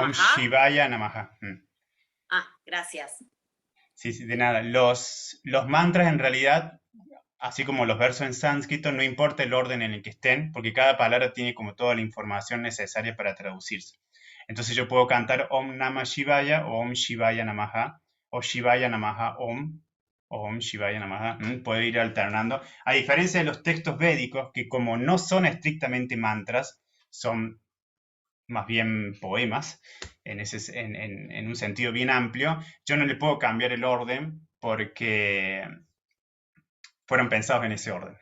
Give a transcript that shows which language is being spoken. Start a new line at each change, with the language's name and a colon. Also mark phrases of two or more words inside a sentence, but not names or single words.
Sanskrit: ॐ शिवाय नमः.
Spanish: Ah, gracias. Sí, de nada. Los mantras en realidad, así como los versos en sánscrito, no importa el orden en el que estén, porque cada palabra tiene como toda la información necesaria para traducirse. Entonces yo puedo cantar
Sanskrit: ॐ नमः शिवाय
Spanish: o
Sanskrit: ॐ शिवाय नमः,
Spanish: o
Sanskrit: शिवाय नमः ॐ,
Spanish: o
Sanskrit: ॐ शिवाय नमः.
Spanish: Puedo ir alternando. A diferencia de los textos védicos, que como no son estrictamente mantras, son más bien poemas, en un sentido bien amplio, yo no le puedo cambiar el orden porque fueron pensados en ese orden.